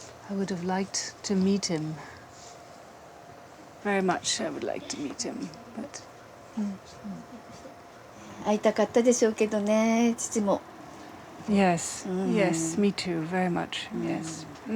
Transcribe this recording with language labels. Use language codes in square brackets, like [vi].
[en] I would have liked to meet him. Very much I would like to meet him, but... [ja] 会いたかったでしょうけどね、父も。 [en] Yes, yes, me too, very much, yes.